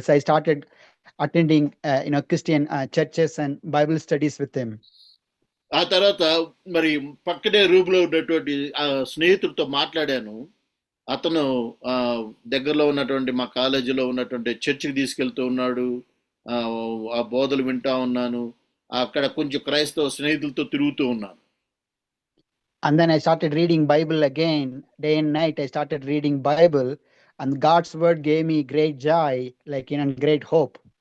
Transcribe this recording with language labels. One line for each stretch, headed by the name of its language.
English: So I started attending, Christian churches and Bible studies with him.
Telugu: ఆ తర్వాత మరి పక్కనే రూమ్లో ఉన్నటువంటి ఆ స్నేహితుడితో మాట్లాడాను. అతను దగ్గరలో ఉన్నటువంటి మా కాలేజీలో ఉన్నటువంటి చర్చికి తీసుకెళ్తూ ఉన్నాడు. ఆ బోధలు వింటా ఉన్నాను. అక్కడ కొంచెం క్రైస్తవ స్నేహితులతో తిరుగుతూ ఉన్నాను.
English: And then I started reading Bible again, day and night. I started reading Bible, and God's word gave me great joy, like great hope.